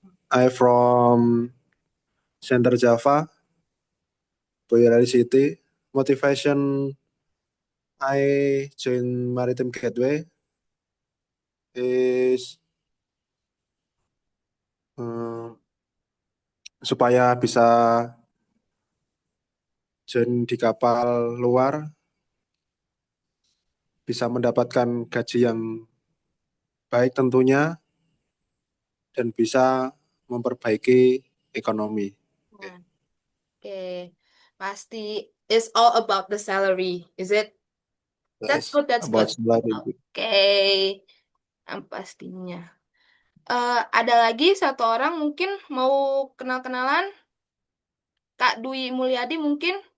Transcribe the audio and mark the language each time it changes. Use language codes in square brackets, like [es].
[en] I from Center Java, Boyolali City. Motivation I join Maritime Gateway is uh, [id] supaya bisa join di kapal luar, bisa mendapatkan gaji yang baik tentunya, dan bisa memperbaiki ekonomi. Nah, oke, pasti [en] it's all about the salary, is it? That's Yes, good, that's good. about salary. [id] Oke, pastinya. Ada lagi satu orang mungkin mau kenal-kenalan, Kak Dwi Mulyadi mungkin.